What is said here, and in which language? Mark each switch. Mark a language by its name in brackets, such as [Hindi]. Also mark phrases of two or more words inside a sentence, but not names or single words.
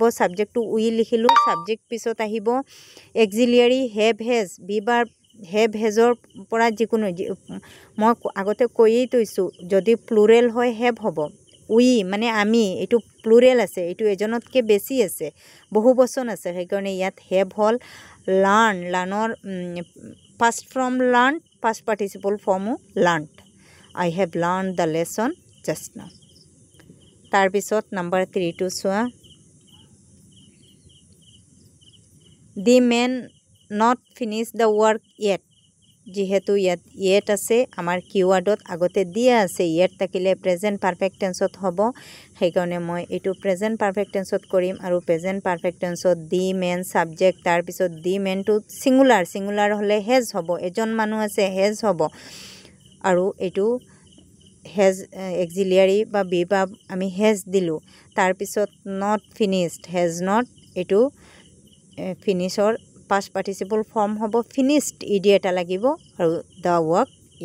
[Assamese] সাবজেক্টটো উই লিখিলোঁ সাবজেক্ট পিছত আহিব এক্সিলিয়াৰী [English] have has [Assamese] বিবাৰ [English] have has [Assamese] পৰা যিকোনো মই আগতে কৈয়েই থৈছোঁ যদি প্লুৰেল হয় হেভ হ'ব উই মানে আমি এইটো প্লুৰেল আছে এইটো এজনতকৈ বেছি আছে বহু বচন আছে সেইকাৰণে ইয়াত হেভ হ'ল লাৰ্ণৰ [English] past from learned past participle form learned I have learned the lesson just now [Assamese] তাৰপিছত নাম্বাৰ 3 টো চোৱা [English] the man not finish the work yet [Assamese] যেহেতু ইয়াত yet আছে আমাৰ কিওয়াৰ্ডত আগতে দিয়া আছে yet থাকিলে প্ৰেজেন্ট [English] perfect tense [Assamese] হ'ব সেইকাৰণে মই এইটো [English] present perfect tense [Assamese] কৰিম আৰু [English] present perfect tense the man [Assamese] সাবজেক্ট তাৰ পিছত [English] the man [Assamese] টো সিঙ্গুলাৰ হলে হেজ হ'ব এজন মানুহ আছে হেজ হ'ব আৰু এইটো হেজ এক্সিলিয়াৰী বা বিভাব আমি হেজ দিলো তাৰ পিছত [English] not finished has not [Assamese] এইটো ফিনিশৰ [English] past participle form [Assamese] হ'ব [English] finished ed [Assamese] এটা লাগিব আৰু [English] the work